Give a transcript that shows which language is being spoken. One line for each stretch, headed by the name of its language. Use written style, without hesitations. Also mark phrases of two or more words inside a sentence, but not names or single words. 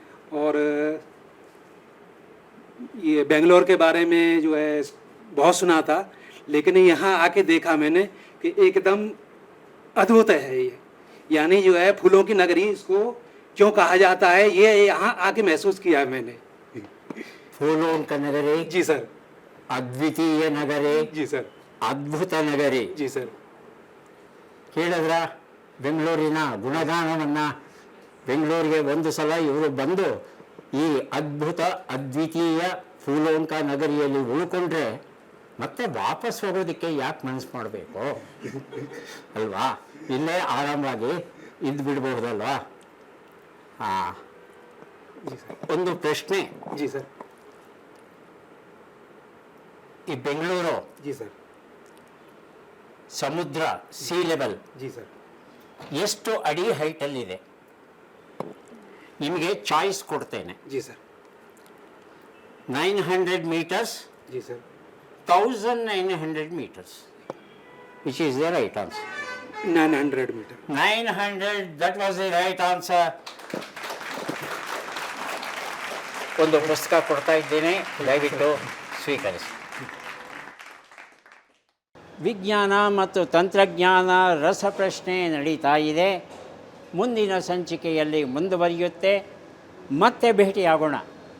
Hindi: और ये बेंगलोर के बारे में जो है बहुत सुना था, लेकिन यहाँ आके देखा मैंने कि एकदम अद्भुत है ये. यानी जो है फूलों की नगरी इसको क्यों कहा जाता है, ये यहाँ आके महसूस किया है मैंने. फूलों का नगरी, जी सर.
Kannada: ಅದ್ವಿತೀಯ ನಗರಿ,
Hindi: जी सर.
Kannada: ಅದ್ಭುತ ನಗರಿ.
Hindi: जी सर.
Kannada: ಕೇಳಿದ್ರ ಬೆಂಗಳೂರಿನ ಗುಣಗಾನವನ್ನು? ಬೆಂಗಳೂರಿಗೆ ಒಂದು ಸಲ ಇವರು ಬಂದು ಈ ಅದ್ಭುತ ಅದ್ವಿತೀಯ ಫೂಲೋಂಕ ನಗರಿಯಲ್ಲಿ ಉಳ್ಕೊಂಡ್ರೆ ಮತ್ತೆ ವಾಪಸ್ ಹೋಗೋದಕ್ಕೆ ಯಾಕೆ ಮನಸ್ಸು ಮಾಡಬೇಕು ಅಲ್ವಾ? ಇಲ್ಲೇ ಆರಾಮಾಗಿ ಇದ್ದು ಬಿಡ್ಬಹುದಲ್ವಾ? ಹಾಂ. ಒಂದು ಪ್ರಶ್ನೆ.
Hindi: जी सर.
Kannada: ಈ ಬೆಂಗಳೂರು
Hindi: जी सर.
Kannada: ಸಮುದ್ರ
English: sea level
Hindi: जी सर.
Kannada: ಎಷ್ಟು ಅಡಿ ಹೈಟಲ್ಲಿದೆ? ನಿಮಗೆ ಚಾಯ್ಸ್ ಕೊಡ್ತೇನೆ.
Hindi: जी सर.
English: 900 meters,
Hindi: जी सर.
English: 1900 meters. Which is the right answer?
Hindi: 900 मीटर.
English: 900, that was the right answer.
Kannada: ಒಂದು ಪುಸ್ತಕ ಕೊಡ್ತಾ ಇದ್ದೇನೆ, ದಯವಿಟ್ಟು ಸ್ವೀಕರಿಸಿ. ವಿಜ್ಞಾನ ಮತ್ತು ತಂತ್ರಜ್ಞಾನ ರಸಪ್ರಶ್ನೆ ನಡೀತಾ ಇದೆ. ಮುಂದಿನ ಸಂಚಿಕೆಯಲ್ಲಿ ಮುಂದುವರಿಯುತ್ತೆ. ಮತ್ತೆ ಭೇಟಿಯಾಗೋಣ.